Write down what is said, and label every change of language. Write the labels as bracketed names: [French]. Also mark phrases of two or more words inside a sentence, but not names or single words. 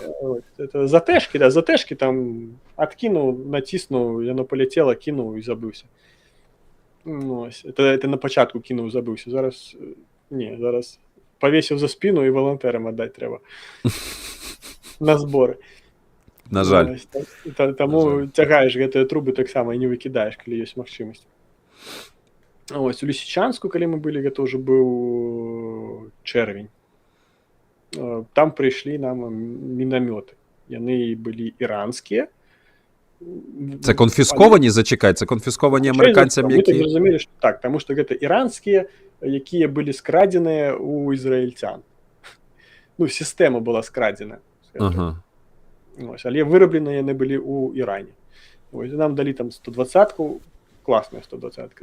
[Ukrainian] Затежки, да, затежки там откинув, натиснув, воно полетіло, кинув і забився. Ну, ось. Це на початку кинув, забився. Зараз, ні, зараз повісив за спину і волонтерам віддати треба. На збори. На жаль. [Belarusian] Тому тягаєш гэтыя трубы таксама і не выкідаеш, калі ёсць магчымасць. Ось, у Лісічанску, калі мы былі, гэта ўжо быў чэрвень. Там прыйшлі нам мінамёты. Яны былі іранскія, [Ukrainian] Це конфісковані, зачекай, це конфісковані американцям, Ми так які... зрозуміли, що так, тому що це іранські, які були скрадені у ізраїльтян. Ну, система була скрадена, скажімо. Ага. Ось, але вироблені вони були у Ірані. Ось, нам дали там 120-ку, класна 120-ка.